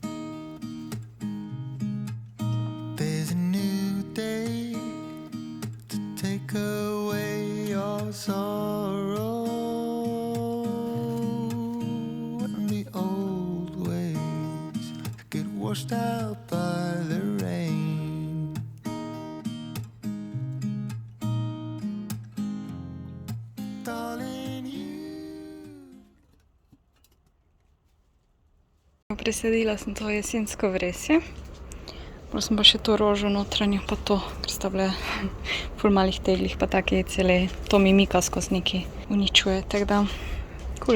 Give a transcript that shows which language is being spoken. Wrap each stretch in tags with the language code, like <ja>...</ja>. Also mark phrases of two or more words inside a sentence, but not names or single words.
<en>There's a new day to take away your sorrow, and the old ways get washed out by the rain. Darling, you.</en> <sl>Presadila sem to jesensko vresje. Potem sem pa še to rožo notranjo, pa to, ker sta bile ful malih teglih, pa take cele, to mi mika skozi neki uničuje, tako da, cool.</sl>